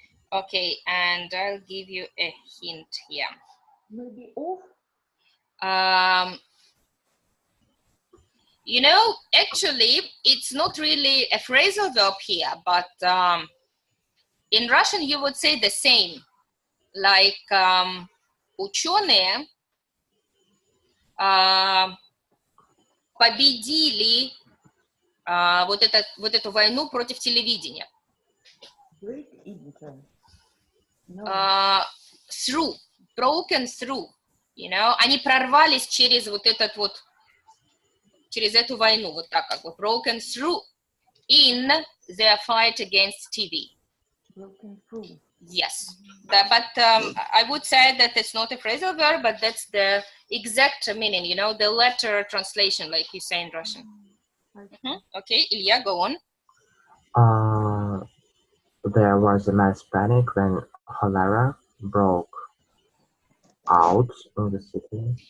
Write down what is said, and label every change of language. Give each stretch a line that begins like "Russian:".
English: Okay, and I'll give you a hint here. Maybe off. You know, actually, it's not really a phrasal verb here, but in Russian you would say the same.
Russian: Like ученые победили вот эту войну против телевидения.
English: Break into. No. Through, broken through, you know,
Russian: они прорвались через вот этот вот, через эту войну, вот так как бы,
English: broken through in their fight against TV. Broken through. Yes, but I would say that it's not a phrasal verb, but that's the exact meaning, you know, the letter translation, like you say in Russian. Okay, Ilya, go on. There was a mass panic when cholera broke out in the city.